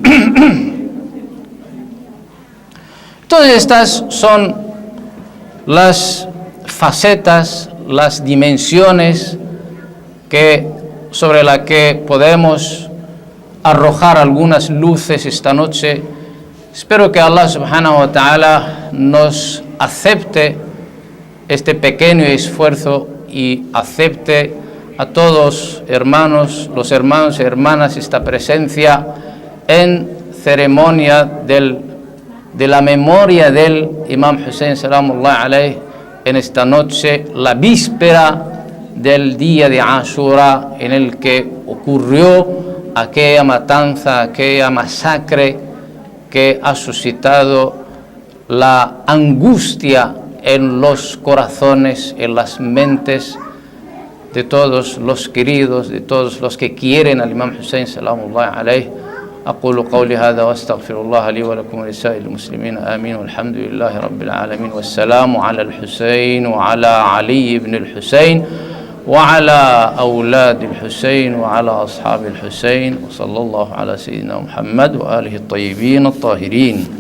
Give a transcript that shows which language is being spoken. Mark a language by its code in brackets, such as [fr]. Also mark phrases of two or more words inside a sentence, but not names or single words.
[es] Todas estas son las facetas, las dimensiones sobre las que podemos arrojar algunas luces esta noche. Espero que Allah [ar] سبحانه وتعالى [es] nos acepte este pequeño esfuerzo y acepte a todos los hermanos y hermanas, esta presencia en ceremonia de la memoria del imam Hussein [ar] سلام الله عليه, [es] en esta noche, la víspera del día de Ashura, en el que ocurrió aquella matanza, aquella masacre que ha suscitado la angustia en los corazones, en las mentes de todos los queridos, de todos los que quieren al Imam Hussein [ar] سلام الله عليه. أقول قولي هذا وأستغفر الله لي ولكم ولسائر المسلمين آمين والحمد لله رب العالمين والسلام على الحسين وعلى علي بن الحسين وعلى أولاد الحسين وعلى أصحاب الحسين وصلى الله على سيدنا محمد وآله الطيبين الطاهرين.